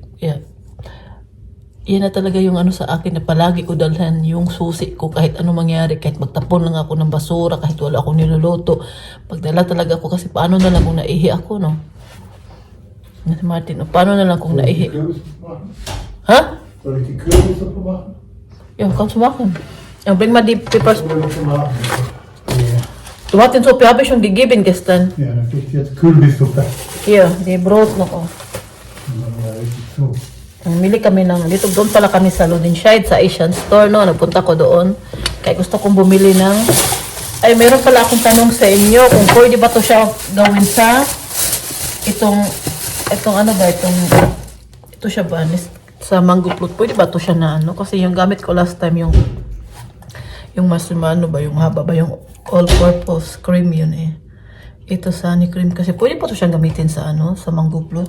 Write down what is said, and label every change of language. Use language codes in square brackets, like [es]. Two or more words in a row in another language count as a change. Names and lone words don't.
[tl] Yan na talaga yung sa akin na palagi ko dalhan yung susi ko kahit ano mangyari, kahit magtapon lang ako ng basura, kahit wala akong niluluto. Pagdala talaga ako kasi paano na lang kung naihi ako, no? Si Martin, paano na lang kung naihi? Ha? [de] Soll ich die Kürbisse machen? Ja, kannst du machen. Ja, bring mal die Peppers. Ja, Tomatensuppe habe ich schon gegeben gestern. dann kriegt jetzt Kürbissuppe. Hier, die Brot noch. Oh. Ja, richtig zu. [tl] Namili kami doon pala kami sa Lodenscheid, sa [en] Asian store, [tl] no? Nagpunta ko doon. Kaya gusto kong bumili ng, meron pala akong tanong sa inyo, kung pwede ba to siya gawin sa, ito siya ba, sa [en] mango fruit, [tl] pwede ba to siya na kasi yung gamit ko [en] last time, [tl] yung mas yung haba ba, yung [en] all-purpose cream [tl] yun Ito sunny cream, kasi pwede ba to siyang gamitin sa sa [en] mango fruit.